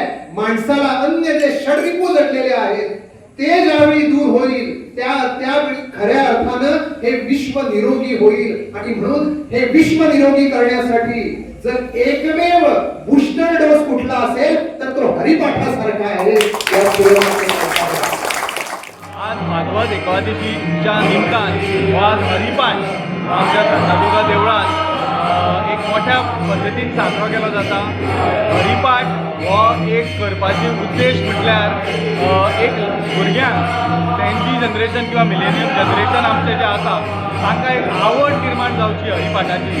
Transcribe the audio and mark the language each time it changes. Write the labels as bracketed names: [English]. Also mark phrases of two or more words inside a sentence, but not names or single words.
[Marathi] माणसाला अन्य जे षडरिपू जडलेले आहेत ते ज्यावेळी दूर होईल त्यावेळी खऱ्या अर्थानं हे विश्व निरोगी होईल. आणि म्हणून हे विश्व निरोगी करण्यासाठी जर एकमेव बूस्टर डोस कुठला असेल तर तो हरिपाठासारखा आहे. [Konkani] आज भागवत एकादशीच्या निमित्तान आज हरिपाठ आमच्या शंतादुर्गा देवळात एक मोठ्या पद्धतीन साजरो केलो जाता. हरिपाठ हो एक करपाचे उद्देश म्हटल्यार एक भुरग्यांक तेंची जनरेशन किंवा [English] millennium generation [Konkani] आमचें जें आसा तांकां एक आवड निर्माण जावची हरिपाठाची.